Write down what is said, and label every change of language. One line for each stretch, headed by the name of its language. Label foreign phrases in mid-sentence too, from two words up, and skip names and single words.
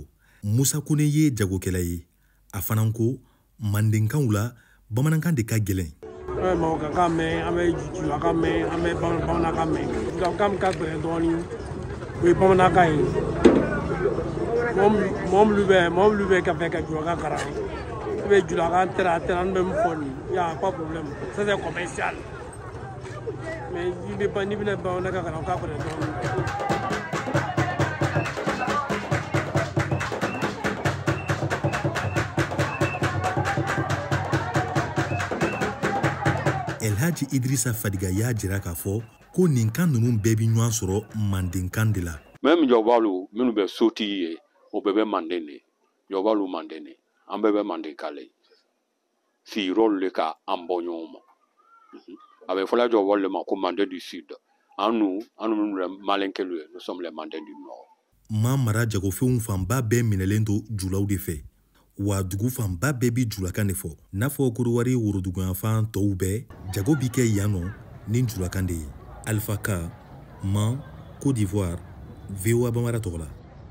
Bambara: Musa Kone ye jagokɛla ye. A fana ko mandenkanw la bamanankan de ka gɛlɛn. Mɔɔkakan mɛn, an bɛ julakan mɛn, an bɛ bamanankan mɛn. Julakan ka gɛlɛn dɔɔnin, o ye bamanankan ye. Mɔgɔ minnu bɛ ka fɛ ka julakan kalan, i bɛ julakan tɛrɛ an bɛ min fɔ nin,
French: il y a pas problème. Ça c'est commercial.
Bambara: Mais n'i bɛna bamanankan kalan, o ka gɛlɛn dɔɔnin. Elhaji Idrissa Fadiga y'a jira k'a fɔ ko nin kan ninnu bɛɛ bi ɲɔgɔn sɔrɔ mandenkan de la. Même jɔbalu minnu bɛ sotigi ye, o bɛɛ bɛ manden de. Jɔbalu manden de. An bɛɛ bɛ mandenka le. Sigiyɔrɔ le ka an bɔ ɲɔgɔn ma. A bɛ fɔla jɔbalu le ma ko Manden
French: du Sud.
Bambara: An minnu bɛ malenkɛlu ye,
French: nous sommes les Mandins du Nord.
Bambara: Ma mara jagofɛnw fanba bɛɛ minɛlen to julaw de fɛ. Wa dugu fanba bɛɛ bi julakan de fɔ. N'a fɔ Côte d'Ivoire woroduguyanfan tɔw bɛɛ, jago bi kɛ yan nɔ ni julakan de ye. Alpha Ka, Man, Côte d'Ivoire, VOA Bambara tɔgɔ la.